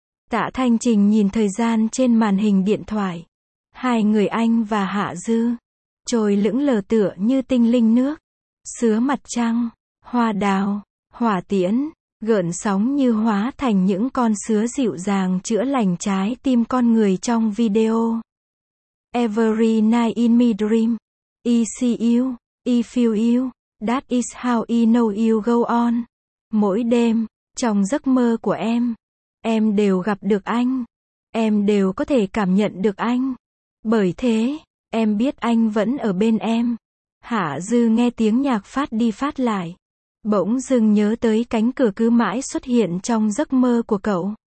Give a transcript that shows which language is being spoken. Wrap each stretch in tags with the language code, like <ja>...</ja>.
<vi>Tạ Thanh Trình nhìn thời gian trên màn hình điện thoại. Hai người anh và Hạ Dư trôi lững lờ tựa như tinh linh nước, sứa mặt trăng, hoa đào, hỏa tiễn, gợn sóng như hóa thành những con sứa dịu dàng chữa lành trái tim con người trong video.</vi> <en>Every night in my dream, I see you, I feel you, that is how I know you go on.</en> <vi>Mỗi đêm, trong giấc mơ của em đều gặp được anh, em đều có thể cảm nhận được anh. Bởi thế, em biết anh vẫn ở bên em. Hạ Dư nghe tiếng nhạc phát đi phát lại, bỗng dưng nhớ tới cánh cửa cứ mãi xuất hiện trong giấc mơ của cậu.</vi>